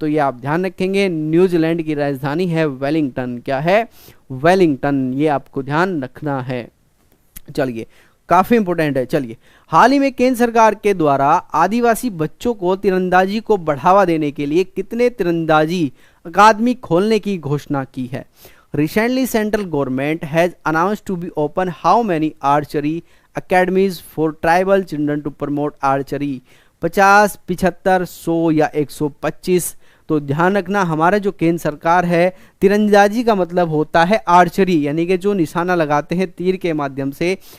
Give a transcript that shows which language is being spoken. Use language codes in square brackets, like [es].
[hi] तो ये आप ध्यान रखेंगे। न्यूजीलैंड की राजधानी है वेलिंगटन। क्या है? वेलिंगटन। ये आपको ध्यान रखना है। चलिए काफी इंपॉर्टेंट है। चलिए, हाल ही में केंद्र सरकार के द्वारा आदिवासी बच्चों को तीरंदाजी को बढ़ावा देने के लिए कितने तीरंदाजी अकादमी खोलने की घोषणा की है? [en] Recently, central government has announced to be open how many archery academies for tribal children to promote archery? [hi] 50, 75, 100 या 125? तो ध्यान रखना, हमारा जो केंद्र सरकार है, तीरंदाजी का मतलब होता है आर्चरी, यानी कि जो निशाना लगाते हैं तीर के माध्यम से।